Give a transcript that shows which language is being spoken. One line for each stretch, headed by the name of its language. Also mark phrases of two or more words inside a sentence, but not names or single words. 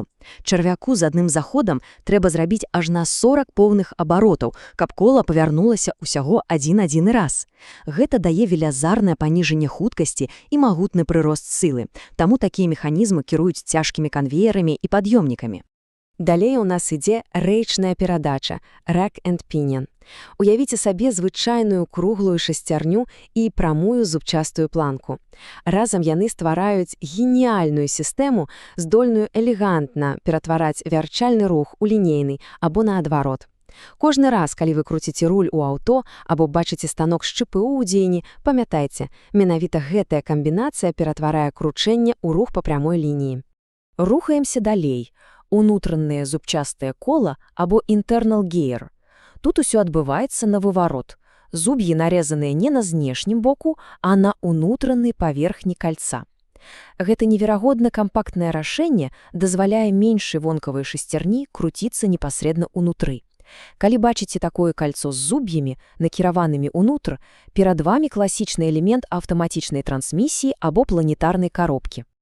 Belarusian: Чарвяку з адным заходам трэба зрабіць аж на 40 поўных абаротаў, каб кола павярнулася ўсяго адзін раз. Гэта дае велязарнае паніжанне хуткасці і магутны прырост сілы. Таму такія механізмы кіруюць цяжкімі канвеерамі і пад'ёмнікамі. Далей у нас ідзе рэйчная перадача –
English: rack and pinion.
Belarusian: Уявіце сабе звычайную круглую шасцярню і прамую зубчастую планку. Разам яны ствараюць геніяльную сістэму, здольную элегантна ператвараць вярчальны рух у лінейны або наадварот. Кожны раз, калі вы круціце руль у аўто або бачыце станок з ЧПУ ў дзеянні, памятайце, менавіта гэтая камбінацыя ператварае кручэнне ў рух па прамой лініі. Рухаемся далей. Унутранае зубчастае кола або
English: internal gear.
Belarusian: Тут усё адбываецца на выварот. Зуб'і нарэзаныя не на знешнім боку, а на унутранай паверхні кальца. Гэта неверагодна кампактнае рашэнне дазваляе меншай вонкавай шасцярні круціцца непасрэдна ўнутры. Калі бачыце такое кальцо з зуб'ямі, накіраванымі ўнутр, перад вамі класічны элемент аўтаматычнай трансмісіі або планетарнай коробкі.